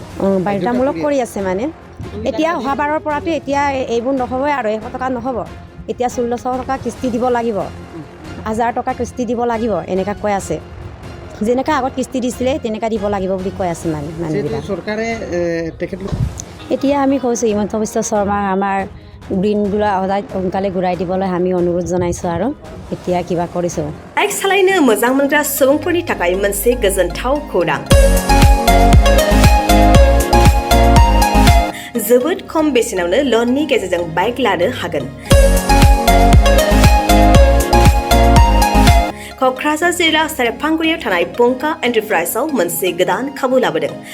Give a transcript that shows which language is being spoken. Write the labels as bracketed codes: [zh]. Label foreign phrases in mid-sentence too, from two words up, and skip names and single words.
[as] বাধ্যতামূলক কৰি আছে মানে এতিয়া অহাবাৰৰ পৰাতো এতিয়া এইবোৰ নহ'বই আৰু 100 টকা নহ'ব, এতিয়া 1600 টকা কিস্তি দিব লাগিব, 1000 টকা কিস্তি দিব লাগিব এনেকুৱা কৈ আছে। যেনেকৈ আগত কিস্তি দিছিলে তেনেকৈ দিব লাগিব বুলি কৈ আছে মানুহবিলাক। চৰকাৰে তেখেতলোক এতিয়া আমি কৈছোঁ হিমন্ত বিশ্ব শৰ্মা আমাৰ গ্ৰীণবিলাক সদায় সোনকালে ঘূৰাই দিবলৈ আমি অনুৰোধ জনাইছোঁ আৰু এতিয়া কিবা কৰিছোঁ। [brx] बाइक सालायनो मोजां मोनग्रा सुबुंफोरनि थाखाय मोनसे गोजोनथाव खौरां। जोबोद खम बेसेनावनो लननि गेजेरजों बाइक लानो हागोन। क'क्राझार जिल्ला सेरफांगुरियाव थानाय पंका एन्टारप्राइजआव मोनसे गोदान खाबु लाबोदों।